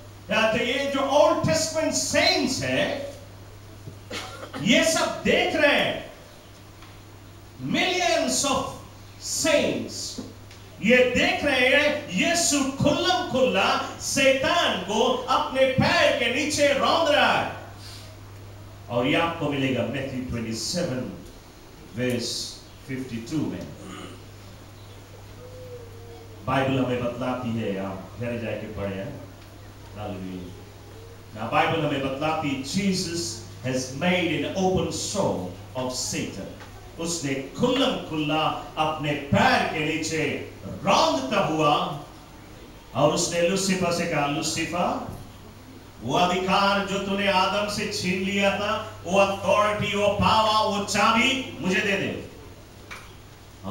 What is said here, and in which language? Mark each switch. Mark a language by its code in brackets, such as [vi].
[hi] तो ये जो ओल्ड टेस्टामेंट सेंट्स है ये सब देख रहे हैं, मिलियंस ऑफ सेंट्स ये देख रहे हैं यीशु खुल्लम खुल्ला शैतान को अपने पैर के नीचे रौंद रहा है। और ये आपको मिलेगा मैथ्यू 27 वर्स 52 में। बाइबल हमें बतलाती है, आप घर जाके पढ़े हैं। हालेलुया। बाइबल हमें बतलाती है [en] Jesus has made an open show of Satan. [hi] उसने खुल्लम खुल्ला अपने पैर के नीचे रौंदता हुआ और उसने लूसीफर से कहा, लूसीफर, वो अधिकार जो तूने आदम से छीन लिया था, वो अथॉरिटी, वो पावर, वो चाबी मुझे दे दे।